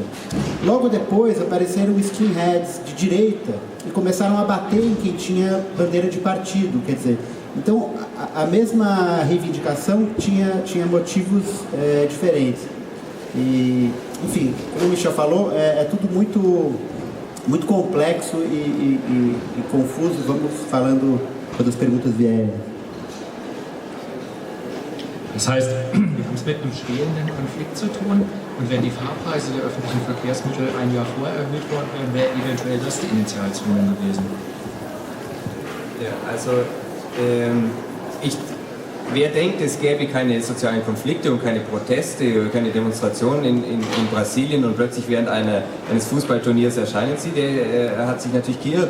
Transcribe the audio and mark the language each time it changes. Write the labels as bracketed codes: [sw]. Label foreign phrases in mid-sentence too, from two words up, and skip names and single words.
[pt] Logo depois apareceram skinheads de direita e começaram a bater em quem tinha bandeira de partido, quer dizer, então a mesma reivindicação tinha motivos diferentes. E, enfim, como o Michel falou, é tudo muito complexo e confuso. Vamos falando quando as perguntas vierem. [de] Das heißt, wir haben es mit einem schwelenden Konflikt zu tun und wenn die Fahrpreise der öffentlichen Verkehrsmittel ein Jahr vorher erhöht worden wären, wäre eventuell das die Initialzündung gewesen. Ja, also wer denkt, es gäbe keine sozialen Konflikte und keine Proteste, keine Demonstrationen in Brasilien und plötzlich während eines Fußballturniers erscheinen sie, der hat sich natürlich geirrt.